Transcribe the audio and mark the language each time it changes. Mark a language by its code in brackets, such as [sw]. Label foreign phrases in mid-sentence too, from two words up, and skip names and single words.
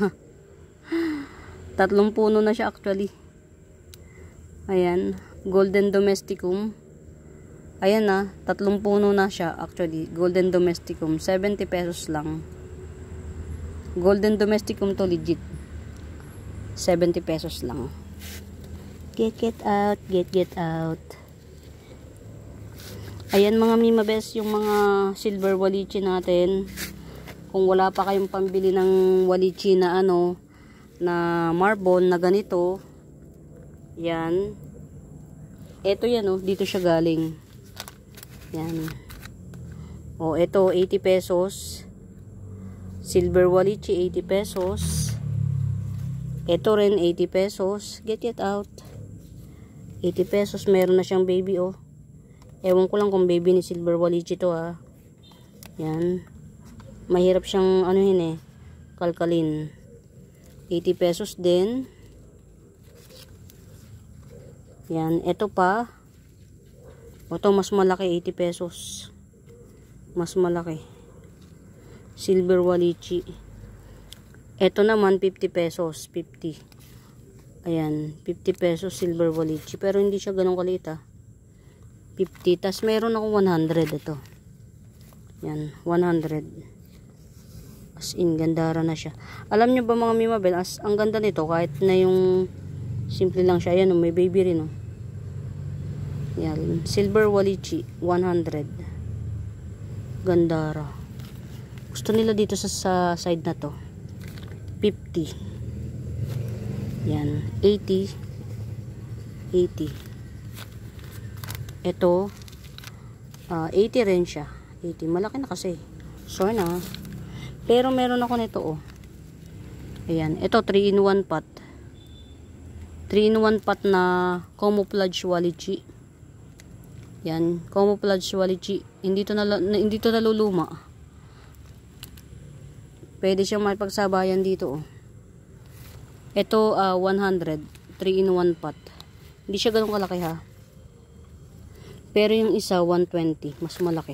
[tl] Tatlong puno na siya actually. Ayan. Golden Domesticum. Ayan na. Tatlong puno na siya actually. Golden Domesticum. 70 pesos lang. Golden Domesticum to legit. 70 pesos lang. [en] Get out. Get out. [tl] Ayan mga mimabes, yung mga silver walichi natin. Kung wala pa kayong pambili ng walichi na na marble na ganito. Yan. Ito yan, oh, dito siya galing. Yan. Oh, ito 80 pesos. Silver walichi 80 pesos. Ito rin 80 pesos. [en] Get out. [tl] 80 pesos, meron na siyang baby, oh. Ewan ko lang kung baby ni silver walichi to, ha. Yan. Mahirap siyang kalkalin. 80 pesos din. Yan. Ito pa. Ito mas malaki, 80 pesos. Mas malaki. Silver walichi. Ito naman 50 pesos. 50. Ayan. 50 pesos silver walichi. Pero hindi siya ganun kaliit, ha. 50. Tas meron ako 100 ito. Yan, 100. [en] As in, [tl] gandara na siya. Alam nyo ba mga mimabel, ang ganda nito, kahit na yung simple lang siya. Ayan, may baby rin, oh. Yan, silver walichi, 100. Gandara. Gusto nila dito sa side na to. 50. Yan, 80. 80. Ito, 80 rin siya. 80. Malaki na kasi. Sure na. Pero meron ako nito oh. Ayan, ito 3-in-1 pot. 3-in-1 pot na camouflage walichi. Yan, camouflage walichi. Hindi to naluluma. Pwede siyang makipagsabayan dito oh. Ito 100, 3-in-1 pot. Hindi siya ganun kalaki ha. Pero yung isa 120, mas malaki.